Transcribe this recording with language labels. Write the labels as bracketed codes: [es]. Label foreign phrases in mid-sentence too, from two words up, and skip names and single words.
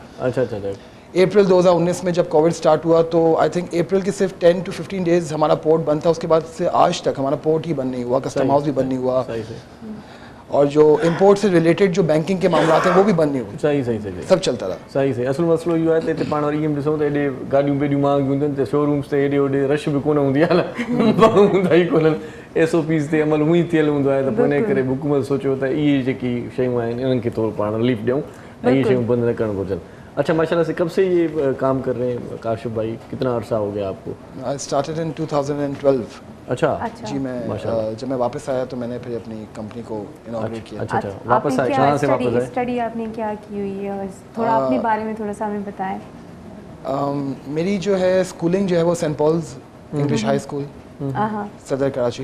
[ur] اچھا اچھا, اپریل 2019 میں جب کووڈ سٹارٹ ہوا تو [en] I think [ur] اپریل کے صرف [en] 10 to 15 days [ur] ہمارا پورٹ بند تھا, اس کے بعد سے آج تک ہمارا پورٹ ہی بند نہیں ہوا, کسٹم ہاؤس بھی بند نہیں ہوا, اور جو امپورٹ سے ریلیٹڈ جو بینکنگ کے معاملات ہیں وہ بھی بند نہیں ہوئے. صحیح صحیح صحیح, سب چلتا رہا. صحیح صحیح. [sd] اصل مسئلو इहो आहे त हिते पाण वरी ईअं बि ॾिसूं त हेॾे गाॾियूं बेॾियूं महांगियूं हूंदियूं आहिनि त शोरूम्स ते हेॾे होॾे रश बि कोन हूंदी आहे न, माण्हू हूंदा ई कोन्हनि, SOPs ते अमल हूअं ई थियल हूंदो आहे, त पोइ इन करे हुकूमत सोचियो त इहे जेकी शयूं आहिनि इन्हनि खे थोरो पाण रिलीफ ॾियूं ऐं इहे शयूं बंदि न करणु घुरिजनि. [ur] اچھا ماشاء اللہ سے کب سے یہ کام کر رہے ہیں کاشف بھائی, کتنا عرصہ ہو گیا آپ کو؟ [en] I started in 2012. [ur] اچھا جی, میں جب میں واپس آیا تو میں نے پھر اپنی کمپنی کو انوگریٹ کیا. اچھا اچھا, واپس آئے, کہاں سے واپس آئے؟ اسٹڈی آپ نے کیا کی ہوئی ہے, اور تھوڑا اپنے بارے میں تھوڑا سا ہمیں بتائیں. میری جو ہے اسکولنگ جو ہے وہ سینٹ پالز انگلش ہائی اسکول صدر کراچی.